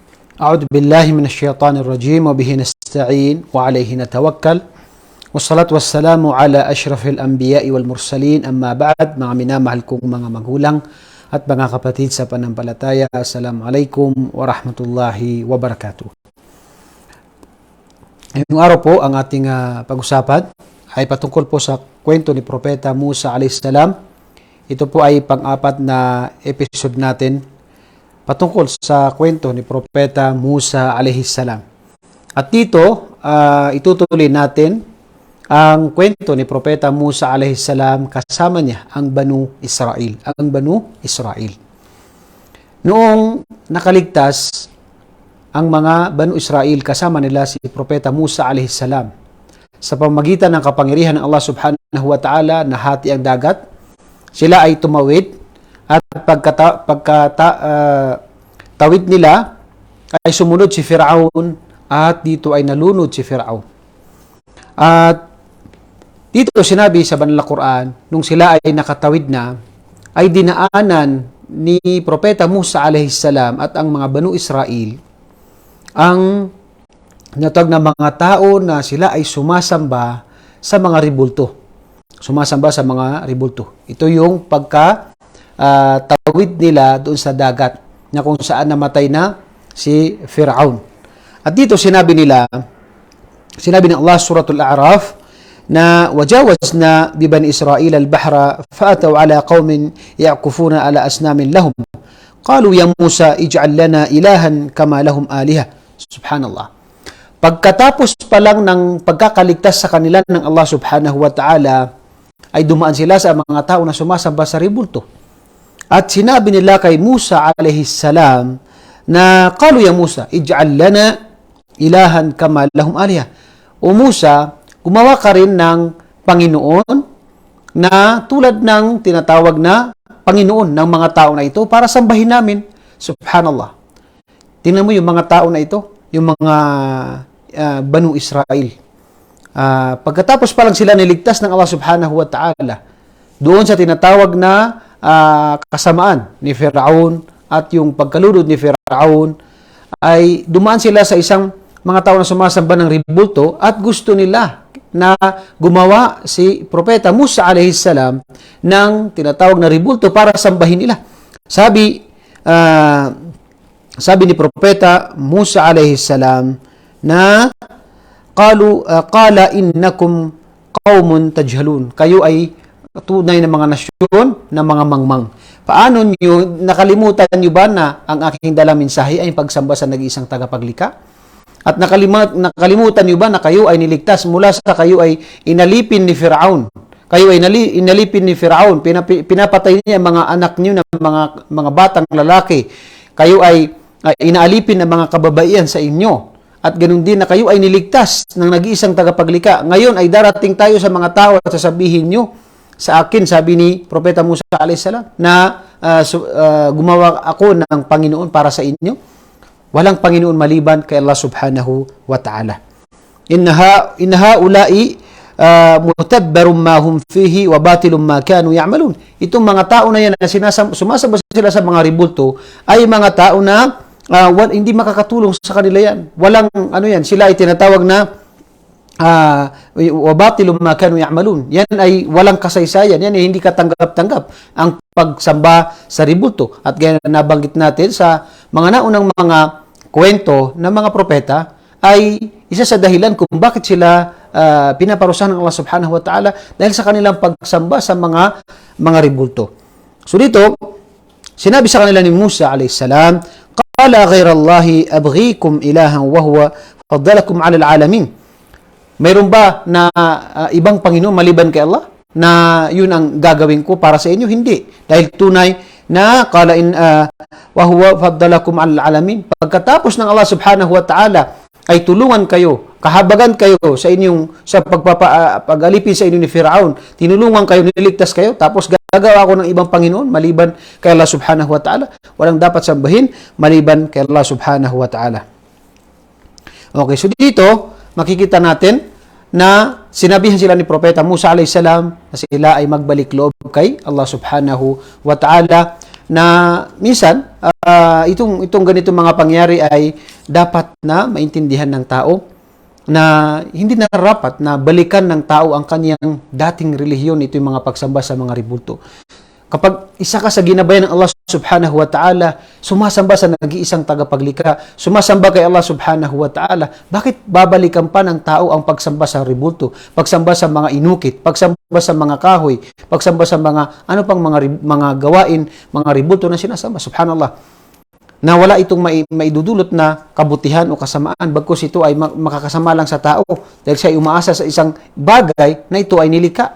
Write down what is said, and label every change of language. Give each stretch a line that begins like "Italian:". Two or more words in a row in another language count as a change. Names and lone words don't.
Arabic: أعوذ بالله من الشيطان الرجيم وبه نستعين وعليه نتوكل والصلاة والسلام على أشرف الأنبياء والمرسلين أما بعد
Filipino: mga minamahal kong mga magulang at mga kapatid sa panampalataya,
Arabic: السلام عليكم ورحمة الله وبركاته.
Filipino: Ngayong araw po ang ating pag-usapan ay patungkol po sa kwento ni Propeta Musa a.s. Ito po ay pang-apat na episode natin patungkol sa kwento ni Propeta Musa a.s. At dito, itutuloy natin ang kwento ni Propeta Musa a.s. kasama niya ang Banu Israel. Ang Banu Israel. Noong nakaligtas ang mga Banu Israel, kasama nila si Propeta Musa a.s. sa pamamagitan ng kapangyarihan ng
Arabic: الله سبحانه وتعالى,
Filipino: nahati ang dagat, sila ay tumawid at tawid nila ay sumunod si Firaun at dito ay nalunod si Firaun. At dito sinabi sa Banal na Quran, nung sila ay nakatawid na, ay dinaanan ni Propeta Musa a.s. at ang mga Banu Israel ang natawag na mga tao na sila ay sumasamba sa mga ribulto. Sumasamba sa mga ribulto. Ito yung tawid nila doon sa dagat na kung saan namatay na si Firaun. At dito sinabi ng Allah suratul A'raf na
Arabic: وجاوزنا ببني إسرائيل البحر فأتوا على قوم يعكفون على أصنام لهم قالوا يا موسى اجعل لنا إلها كما لهم آلهة.
Filipino: Subhanallah. Pagkatapos pa lang ng pagkakaligtas sa kanila ng
Arabic: الله سبحانه وتعالى,
Filipino: ay dumaan sila sa mga tao na sumasamba sa ribulto. At sinabi nila kay
Arabic: Musa عليه السلام na قالوا يا موسى اجعل لنا إلها كما لهم آلهة.
Filipino: O Musa, gumawa ka rin ng Panginoon na tulad ng tinatawag na Panginoon ng mga tao na ito para sambahin namin. Subhanallah. Tingnan mo yung mga tao na ito, yung mga Banu Israel. Pagkatapos pa lang sila niligtas ng
Arabic: الله سبحانه وتعالى,
Filipino: doon sa tinatawag na kasamaan ni Firaun at yung pagkalunod ni Firaun, ay dumaan sila sa isang mga tao na sumasamba ng ribulto at gusto nila na gumawa si Propeta Musa a.s. ng tinatawag na ribulto para sambahin nila. Sabi ni Propeta Musa a.s.
Arabic: na قال إنكم قوم تجهلون.
Filipino: Kayo ay tunay na mga nasyon na mga mangmang. Paano nyo, nakalimutan nyo ba na ang aking dalang mensahe ay pagsamba sa nag-iisang tagapaglikha? At nakalimutan nyo ba na kayo ay niligtas mula sa kayo ay inalipin ni Firaun? Kayo ay inalipin ni Firaun, pinapatay niya mga anak niyo na mga batang lalaki. Kayo ay inaalipin ng mga kababaihan sa inyo. At ganun din na kayo ay niligtas ng nag-iisang tagapaglikha. Ngayon ay darating tayo sa mga tao at sasabihin nyo sa akin, sabi ni Propeta Musa a.s. na gumawa ako ng Panginoon para sa inyo. Walang Panginoon maliban kay
Arabic: الله سبحانه وتعالى. إن هؤلاء متبر ما هم فيه وباطل ما كانوا يعملون.
Filipino: Itong mga tao na yan na sumasamba sila sa mga ribulto ay mga tao na hindi makakatulong sa kanila yan. Walang yan, sila ay tinatawag na
Arabic: وباطل ما كانوا يعملون.
Filipino: Yan ay walang kasaysayan, yan ay hindi katanggap-tanggap ang pagsamba sa ribulto. At gaya na nabanggit natin sa mga naunang mga kwento ng mga propeta ay isa sa dahilan kung bakit sila pinaparusahan ng
Arabic: الله سبحانه وتعالى
Filipino: dahil sa kanilang pagsamba sa mga ribulto. So dito, sinabi sa kanila ni Musa
Arabic: عليه السلام قال أغير الله أبغيكم إلها وهو فضلكم على العالمين.
Filipino: Mayroon ba na ibang Panginoon maliban kay Allah na yun ang gagawin ko para sa inyo? Hindi. Dahil tunay na
Arabic: قال وهو فضلكم على العالمين.
Filipino: Pagkatapos ng
Arabic: الله سبحانه وتعالى
Filipino: ay tulungan kayo, kahabagan kayo sa pag-alipin sa inyo ni Firaun, tinulungan kayo, niligtas kayo, tapos gagawa ko ng ibang Panginoon maliban kay
Arabic: الله سبحانه وتعالى.
Filipino: Walang dapat sambahin maliban kay
Arabic: الله سبحانه وتعالى.
Filipino: Okay, so dito makikita natin na sinabihan sila ni Propeta Musa
Arabic: عليه السلام
Filipino: na sila ay magbalik loob kay
Arabic: الله سبحانه وتعالى,
Filipino: na minsan itong ganitong mga pangyari ay dapat na maintindihan ng tao na hindi nararapat na balikan ng tao ang kanyang dating relihiyon. Ito yung mga pagsamba sa mga ribulto. Kapag isa ka sa ginabayan ng
Arabic: الله سبحانه وتعالى,
Filipino: sumasamba sa nag-iisang tagapaglikha, sumasamba kay
Arabic: الله سبحانه وتعالى,
Filipino: bakit babalikan pa ng tao ang pagsamba sa ribulto, pagsamba sa mga inukit, pagsamba sa mga kahoy, pagsamba sa mga ano pang mga gawain, mga ribulto na sinasamba? Subhanallah. Na wala itong maidudulot na kabutihan o kasamaan, bagkus ito ay makakasama lang sa tao dahil siya ay umaasa sa isang bagay na ito ay nilikha.